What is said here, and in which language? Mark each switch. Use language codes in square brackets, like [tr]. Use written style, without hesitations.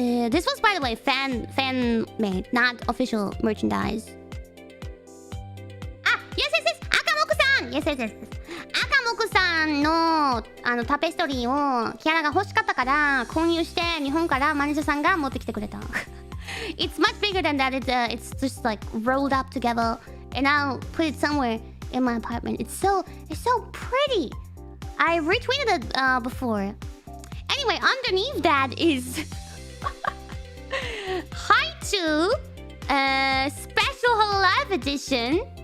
[en] This was, by the way, fan made, not official merchandise. Ah, yes. Akamoku-san! Yes. [ja] Akamoku-san のタペストリーをキャラが欲しかったから購入して日本からマネージャーさんが持ってきてくれた。 [en] It's much bigger than that. It's just like rolled up together, and I'll put it somewhere in my apartment. It's so pretty. I retweeted it before. Anyway, underneath that is Haichu special hololive edition.